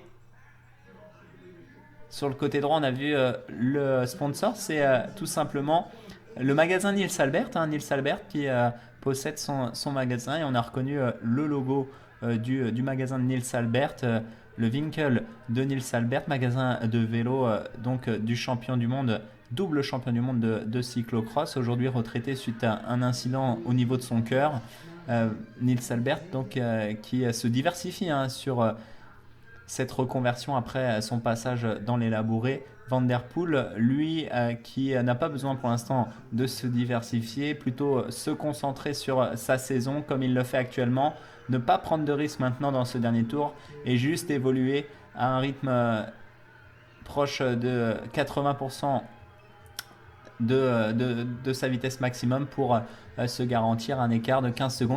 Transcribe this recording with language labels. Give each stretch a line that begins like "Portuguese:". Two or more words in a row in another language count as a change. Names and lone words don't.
French: Sur le côté droit, on a vu le sponsor, c'est tout simplement le magasin Nils Albert, Nils Albert qui possède son magasin, et on a reconnu le logo du magasin de Nils Albert, le Winkel de Nils Albert, magasin de vélo donc du champion du monde, double champion du monde de cyclocross, aujourd'hui retraité suite à un incident au niveau de son cœur. Nils Albert donc, qui se diversifie sur cette reconversion après son passage dans les labourés. Van der Poel, lui, qui n'a pas besoin pour l'instant de se diversifier, plutôt se concentrer sur sa saison comme il le fait actuellement, ne pas prendre de risques maintenant dans ce dernier tour et juste évoluer à un rythme proche de 80% de sa vitesse maximum pour se garantir un écart de 15 secondes.